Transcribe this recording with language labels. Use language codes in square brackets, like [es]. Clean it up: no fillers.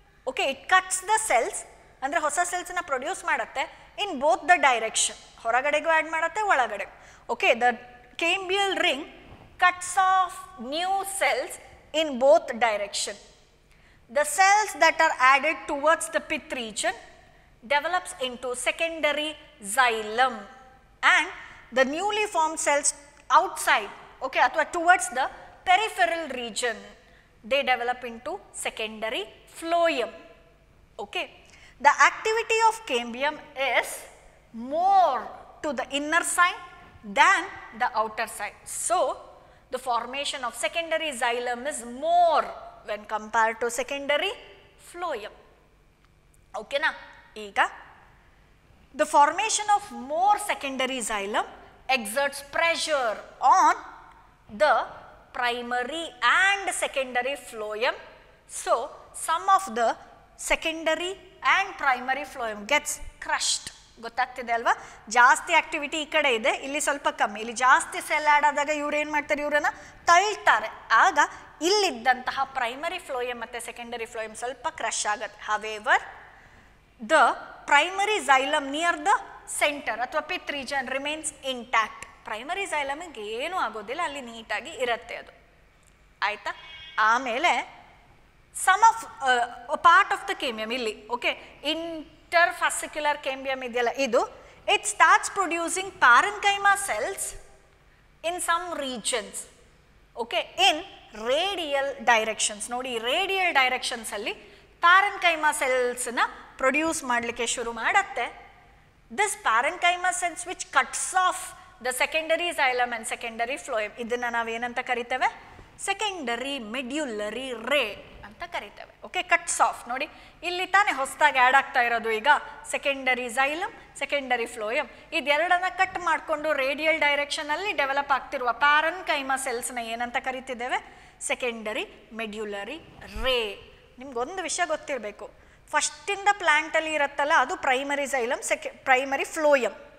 [kn] Okay, [en] it cuts the cells, [kn] ಅಂದರೆ ಹೊಸ ಸೆಲ್ಸ್ನ produce ಮಾಡುತ್ತೆ [en] in both the direction, [kn] ಹೊರಗಡೆಗೂ add ಮಾಡುತ್ತೆ ಒಳಗಡೆ. [en] Okay, the cambial ring cuts off new cells in both direction. The cells that are added towards the pith region develops into secondary xylem, and the newly formed cells outside, okay, athwa towards the peripheral region, they develop into secondary phloem. Okay, the activity of cambium is more to the inner side than the outer side. So, the formation of secondary xylem is more when compared to secondary phloem. Okay na? Ega, the formation of more secondary xylem exerts pressure on the primary and secondary phloem. So, some of the secondary and primary phloem gets crushed. [kn] ಗೊತ್ತಾಗ್ತಿದೆ ಅಲ್ವಾ? ಜಾಸ್ತಿ activity ಈ ಕಡೆ ಇದೆ, ಇಲ್ಲಿ ಸ್ವಲ್ಪ ಕಮ್ಮಿ. ಇಲ್ಲಿ ಜಾಸ್ತಿ ಸೆಲ್ ಆ್ಯಡ್ ಆದಾಗ ಇವ್ರು ಏನು ಮಾಡ್ತಾರೆ, ಇವರನ್ನು ತಳ್ತಾರೆ. ಆಗ ಇಲ್ಲಿದ್ದಂತಹ ಪ್ರೈಮರಿ ಫ್ಲೋಯಮ್ ಮತ್ತು ಸೆಕೆಂಡರಿ ಫ್ಲೋಯಮ್ ಸ್ವಲ್ಪ ಕ್ರಶ್ ಆಗುತ್ತೆ. [en] However the primary xylem near the centre ಅಥವಾ pith region remains intact. [kn] Primary xylemiಗೆ ಏನೂ ಆಗೋದಿಲ್ಲ, ಅಲ್ಲಿ ನೀಟಾಗಿ ಇರುತ್ತೆ ಅದು. ಆಯಿತಾ? [en] ಆಮೇಲೆ some of part of the cambium ಇಲ್ಲಿ, okay, interfascicular cambium ಇದೆಯಲ್ಲ ಇದು, it starts producing parenchyma cells in some regions, okay, in radial directions. [kn] ನೋಡಿ, ರೇಡಿಯಲ್ ಡೈರೆಕ್ಷನ್ಸ್ ಅಲ್ಲಿ parenchyma cells ನ ಪ್ರೊಡ್ಯೂಸ್ ಮಾಡಲಿಕ್ಕೆ ಶುರು ಮಾಡುತ್ತೆ. [en] This parenchyma cells which cuts off the secondary xylem and secondary phloem, [kn] ಇದನ್ನ ನಾವೇನಂತ ಕರಿತೇವೆ? ಸೆಕೆಂಡರಿ ಮೆಡ್ಯುಲರಿ ರೇ ಅಂತ ಕರಿತೇವೆ. Okay, cuts of. ನೋಡಿ, ಇಲ್ಲಿ ತಾನೇ ಹೊಸದಾಗಿ ಆ್ಯಡ್ ಆಗ್ತಾ ಇರೋದು ಈಗ secondary xylem, secondary phloem. ಇದೆರಡನ್ನ cut ಮಾಡಿಕೊಂಡು ರೇಡಿಯಲ್ ಡೈರೆಕ್ಷನಲ್ಲಿ ಡೆವಲಪ್ ಆಗ್ತಿರುವ ಪ್ಯಾರೆನ್ಕೈಮಾ ಸೆಲ್ಸ್ನ ಏನಂತ ಕರಿತಿದ್ದೇವೆ? ಸೆಕೆಂಡರಿ ಮೆಡ್ಯುಲರಿ ರೇ. ನಿಮ್ಗೊಂದು ವಿಷಯ ಗೊತ್ತಿರಬೇಕು, ಫಸ್ಟಿಂದ ಪ್ಲ್ಯಾಂಟಲ್ಲಿ ಇರುತ್ತಲ್ಲ ಅದು ಪ್ರೈಮರಿ xylem, ಪ್ರೈಮರಿ ಫ್ಲೋಯಮ್.